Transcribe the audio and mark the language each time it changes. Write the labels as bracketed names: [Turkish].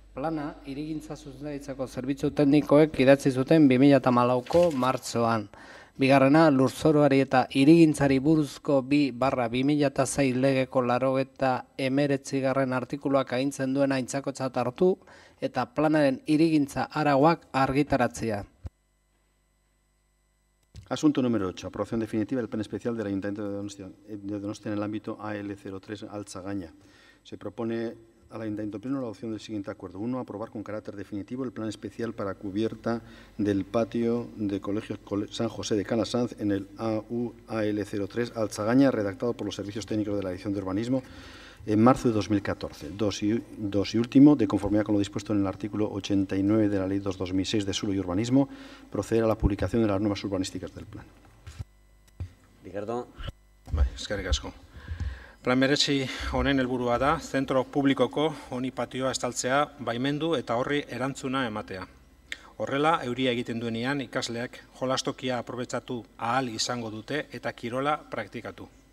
[Basque] Plana, hirigintza zuzendaritzako zerbitzu teknikoek idatzi zuten 2014ko martxoan. Bigarrena, lurzoroari eta hirigintzari buruzko 2/2006 legeko 89. artikuluak agintzen duena aintzakotzat hartu eta planaren hirigintza arauak argitaratzea. [Spanish] Asunto número 8. Aprobación definitiva del plan especial del Ayuntamiento de Donostia en el ámbito AL03 Altzagaña. Se propone al Ayuntamiento Pleno la adopción del siguiente acuerdo. 1. Aprobar con carácter definitivo el plan especial para cubierta del patio de Colegio San José de Calasanz en el AUAL03 Alzagaña, redactado por los servicios técnicos de la Dirección de Urbanismo en marzo de 2014. 2 y último, de conformidad con lo dispuesto en el artículo 89 de la Ley 2/2006 de Suelo y Urbanismo, proceder a la publicación de las normas urbanísticas del plan. Ricardo. [Basque] Eskerrik asko. Plan berezi honen helburua da, zentro publikoko honi patioa estaltzea baimendu eta horri erantzuna ematea. Horrela, euria egiten duenean ikasleak jolastokia aprobetxatu ahal izango dute eta kirola praktikatu.